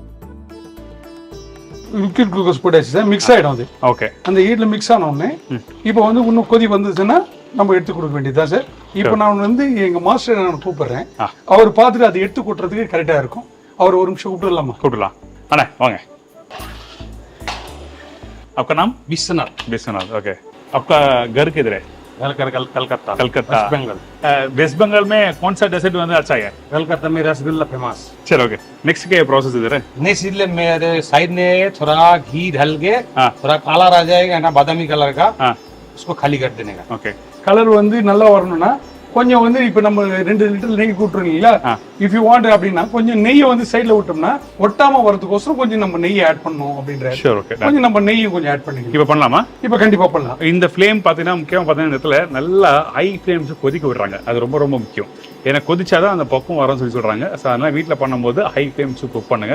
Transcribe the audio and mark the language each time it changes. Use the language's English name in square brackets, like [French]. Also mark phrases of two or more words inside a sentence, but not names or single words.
[English] liquid glucose [Tamil] போட்டாச்சு சார், மிக்ஸ் ஆகிடும் அது. ஓகே, அந்த ஹீட்டில் மிக்ஸ் ஆன உடனே இப்போ இன்னும் கொதி வந்துச்சுன்னா நம்ம எடுத்து கொடுக்க வேண்டியதுதான் சார். இப்போ நான் எங்கள் மாஸ்டர் நான் கூப்பிட்றேன், அவர் பார்த்துட்டு அதை எடுத்து கொட்டுறதுக்கு கரெக்டாக இருக்கும். அவர் ஒரு நிமிஷம் கூப்பிடலாமா? கூப்பிடலாம். அண்ணா வாங்க. [Hindi] आपका नाम? विश्वनाथ. विश्वनाथ, ओके. आपका घर किधर है? कलकत्ता. कलकत्ता, वेस्ट बंगाल. वेस्ट बंगाल में कौन सा डेजर्ट अच्छा है? कलकत्ता में रसगुल्ला फेमस. चलो, ओके. नेक्स्ट क्या प्रोसेस इधर है? नेक्स्ट इसलिए मेरे साइड में थोड़ा घी डाल के थोड़ा काला आ जाएगा ना, बादामी कलर का, उसको खाली कर देने का. ओके, [Tamil] கலர் நல்லா வரணும்னா கொஞ்சம் இப்போ நம்ம 2 லிட்டர் நெய் கூட்டுறீங்களா, [English] if you want [Tamil] அப்படின்னா கொஞ்சம் நெய்யை சைடில் விட்டோம்னா ஒட்டாம வரதுக்கோசரம் கொஞ்சம் நம்ம நெய்யை ஆட் பண்ணணும் அப்படின்ற. கொஞ்சம் நம்ம நெய்யை கொஞ்சம் ஆட் பண்ணிக்கலாம். இப்போ பண்ணலாமா? இப்போ கண்டிப்பா பண்ணலாம். இந்த ஃப்ளேம் பார்த்தீங்கன்னா முக்கியமாக பார்த்தீங்கன்னா இடத்துல நல்லா [English] high flames [Tamil] கொதிக்க விடுறாங்க. அது ரொம்ப ரொம்ப முக்கியம். ஏன்னா கொதிச்சாதான் அந்த பக்கம் வரும்னு சொல்லி சொல்றாங்க. ஸோ அதனால வீட்டில் பண்ணும்போது [English] high flames cook [Tamil] பண்ணுங்க.